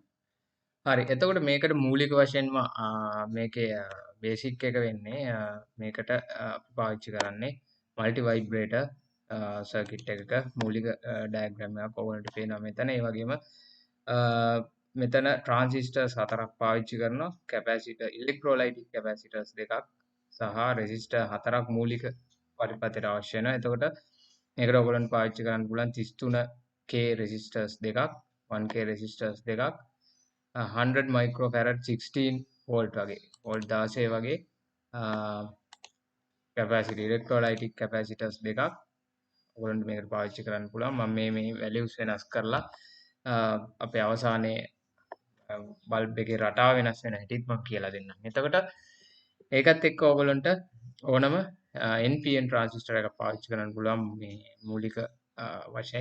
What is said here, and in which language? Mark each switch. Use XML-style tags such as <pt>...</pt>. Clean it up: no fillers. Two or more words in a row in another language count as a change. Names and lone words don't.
<si>හරි. එතකොට මේකට මූලික වශයෙන්ම මේකේ බේසික් එක වෙන්නේ මේකට අපි පාවිච්චි කරන්නේ</si> <en>multi vibrator circuit</en> <si>එකක මූලික diagram එකක් ඔයගලන්ට පේනවා මෙතන. ඒ වගේම මෙතන transistors හතරක් පාවිච්චි කරනවා.</si> <en>capacitor electrolytic capacitors</en> <si>දෙකක් සහ resistor හතරක් මූලික පරිපථයට අවශ්‍ය වෙනවා. එතකොට මේකට ඔයගලන්ට පාවිච්චි කරන්න පුළුවන් 33k resistors දෙකක් 1k resistors දෙකක්</si> <en>100 microfarad 16 volt</en> <si>වගේ volt 16 වගේ</si> <en>capacity electrolytic capacitors</en> <si>දෙකක් ඔයගලන්ට මේකට පාවිච්චි කරන්න පුළුවන්. මම මේ values වෙනස් කරලා අපේ අවසානයේ බල්බ් එකේ රටාව වෙනස් වෙන හැටිත් මම කියලා දෙන්නම්. එතකොට ඒකත් එක්ක ඔයගලන්ට ඕනම</si> <en>NPN transistor</en> <si>එකක් පාවිච්චි කරන්න පුළුවන් මේ මූලික වශයෙන්.</si>